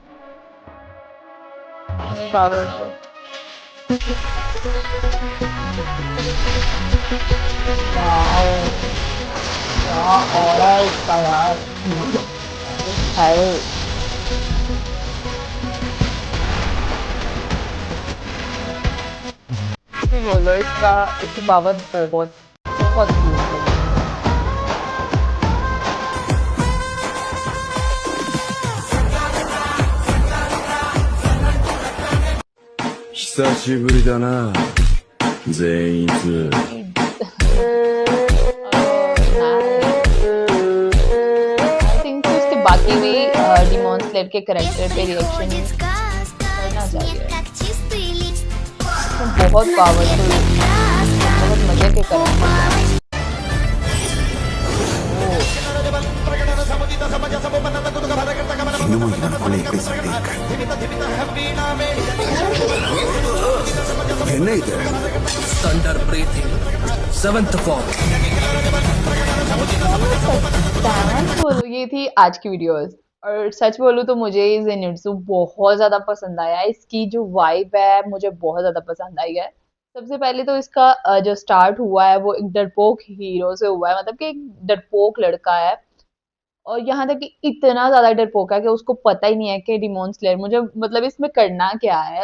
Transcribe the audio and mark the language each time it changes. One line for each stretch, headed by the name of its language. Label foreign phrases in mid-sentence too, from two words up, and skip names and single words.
Hindi: पावर और इसका यार है बोलो इसकी पावर बहुत बहुत
Japanese: 久しぶりだな全員2
English: I think
Hindi: तो इसके बाकी भी डिमॉन स्लेयर के कैरेक्टर पे रिएक्शन करना चाहिए। तो बहुत पावरफुल बहुत मजे के कैरेक्टर।
English: Thunder breathing 7th form
Hindi: बोलो ये थी आज की वीडियोस और सच बोलूं तो मुझे ज़ेनित्सु बहुत ज्यादा पसंद आया। इसकी जो वाइब है मुझे बहुत ज्यादा पसंद आई है। सबसे पहले तो इसका जो स्टार्ट हुआ है वो एक डरपोक हीरो से हुआ है, मतलब कि एक डरपोक लड़का है और यहाँ तक कि इतना ज्यादा डरपोक है कि उसको पता ही नहीं है कि डिमोन स्लेयर मुझे मतलब इसमें करना क्या है।